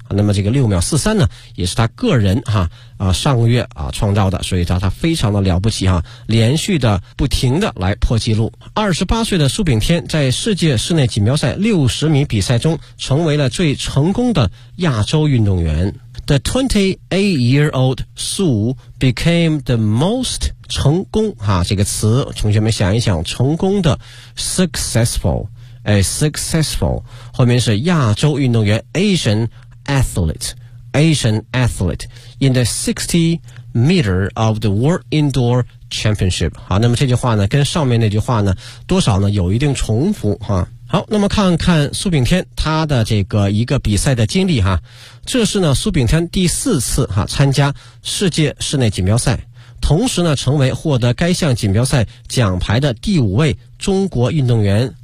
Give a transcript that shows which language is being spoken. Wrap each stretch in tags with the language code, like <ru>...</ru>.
<zh>那么这个6秒43呢也是他个人哈上个月创造的，所以他非常的了不起哈，连续的不停的来破纪录。 28岁的苏炳添在世界室内锦标赛60米比赛中成为了最成功的亚洲运动员。</zh> <en>The 28-year-old 苏 became the most</en> <zh>成功哈，这个词同学们想一想，成功的</zh> <en>successful successful</en> <zh>后面是亚洲运动员</zh> <en>Asian athlete Asian athlete in the 60 meter of the World Indoor Championship。</en> <zh>好，那么这句话呢跟上面那句话呢多少呢有一定重复哈。好，那么看看苏炳添他的这个一个比赛的经历哈，这是呢苏炳添第四次哈参加世界室内锦标赛，同时呢成为获得该项锦标赛奖牌的第五位中国运动员。</zh>